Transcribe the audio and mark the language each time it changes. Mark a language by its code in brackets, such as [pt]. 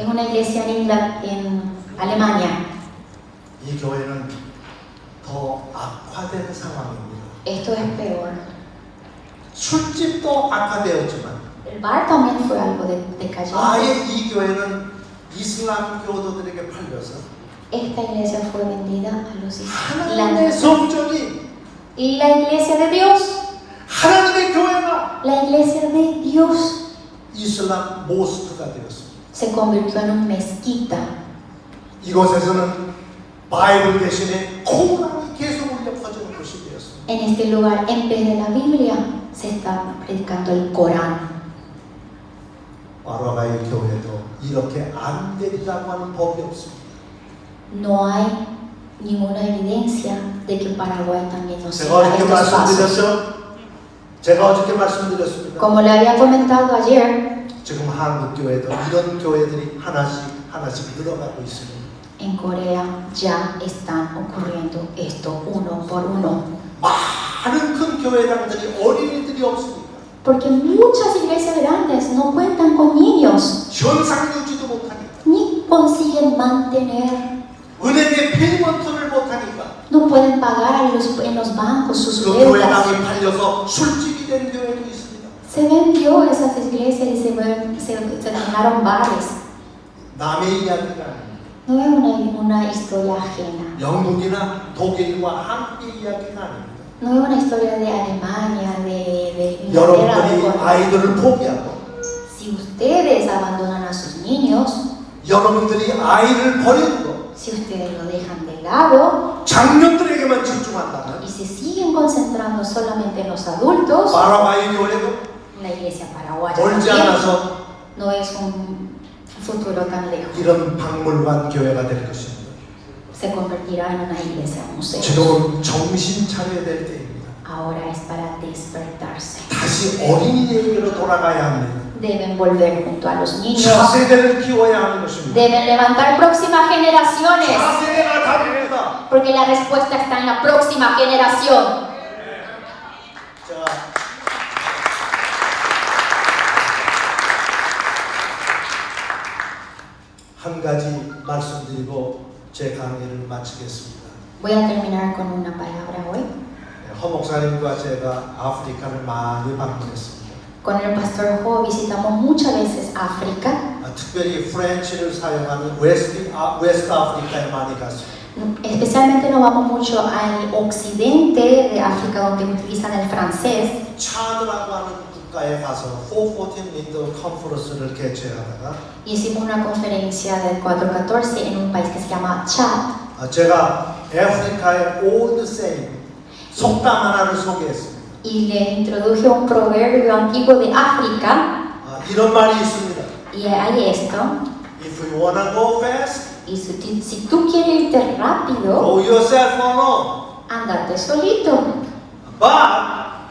[es] Es una iglesia en Alemania. [ko] 이 교회는 더 악화된 상황입니다. [es] Esto es peor. [ko] 술집도 악화되었지만 [es] El bar también fue algo decayente. [ko] 아예 이 교회는 이슬람 교도들에게 팔려서 [es] Esta iglesia fue vendida a los [ko] 하나님의 [es] islámicos. [ko] 성전이 [es] Y la iglesia de Dios, [ko] 하나님의 교회가 [es] la iglesia de Dios, [ko] 이슬람 모스크가 되었습니다. [es] se convirtió en una mezquita. [ko] 이곳에서는 바이블 대신에 코란이 계속 울려 퍼지는 곳이 되었습니다. [es] En este lugar, en vez de la Biblia, se está predicando el Corán. [ko] 바라바이 교회도 이렇게 안 되리라고 하는 법이 없습니다. [es] No hay ninguna evidencia de que Paraguay también no siga [ko] 어저께 [es] estos pasos. [ko] 말씀드렸죠. 제가 어저께 말씀드렸습니다. [es] Como le había comentado ayer, [ko] 지금 한국 교회도 이런 교회들이 하나씩 늘어가고 있습니다. [es] en Corea ya están ocurriendo esto uno por uno. [ko] 많은 큰 교회당들이 어린이들이 없습니다. [es] Porque muchas iglesias grandes no cuentan con niños, [ko] 현상 유지도 못하니까, [es] ni consiguen mantener, [ko] 은행에 페이먼트를 못하니까 [es] no pueden pagar en los bancos sus 그 deudas. [ko] 교회당이 팔려서 술집이 된 교회도 있습니다. [es] Se vendió esas iglesias y se terminaron bares. [ko] 남의 이야기가 아닙니다. [es] No es una historia ajena, [ko] 영국이나 독일과 한국의 이야기가 아닙니다. [es] no es una historia de Alemania, de Inglaterra, de Colombia. [ko] 아이들을 포기하고 [es] Si ustedes abandonan a sus niños, [ko] 여러분들이 아이를 버리고 [es] si ustedes lo dejan de lado [ko] 장년들에게만 집중한다면 [es] y se siguen concentrando solamente en los adultos, [ko] 바라바이 교회도 [es] la iglesia paraguaya [ko] 멀지 [es] también [ko] 않아서 [es] no es un futuro tan lejos. [ko] 이런 박물관 교회가 될 것입니다. [es] Se convertirá en una iglesia museo. [ko] 지금은 정신 차려야 될 때입니다. [es] Ahora es para despertarse. [ko] 다시 어린이에게로 돌아가야 합니다. [es] Deben volver junto a los niños. [ko] 차세대를 키워야 하는 것입니다. [es] Deben levantar próximas generaciones. [ko] 차세대가 답입니다. [es] Porque la respuesta está en la próxima generación. [ko] 자, 한 가지 말씀드리고 제 강의를 마치겠습니다. [es] Voy a terminar con una palabra hoy. [ko] 허 목사님과 제가 아프리카를 많이 방문했습니다. [es] Con el pastor Jo visitamos muchas veces África, [ko] 특별히 프렌치를 사용하는 웨스트 아프리카에 많이 갔습니다. [es] especialmente nos vamos mucho al occidente de África donde utilizan el francés. [ko] 차드라고 하는 국가에 가서 414 윈도 컨퍼런스를 개최하다가 [es] Hicimos una conferencia del 414 en un país que se llama Chad [ko] 제가 아프리카의 올드 세임 속담 하나를 소개했습니다. [es] y le introduje un proverbio antiguo de África [ko] 이런 말이 있습니다. [es] y hay esto. [en] If you wanna go fast, [es] Y si tú quieres irte rápido, [en] go yourself alone. [es] andate solito. [en] But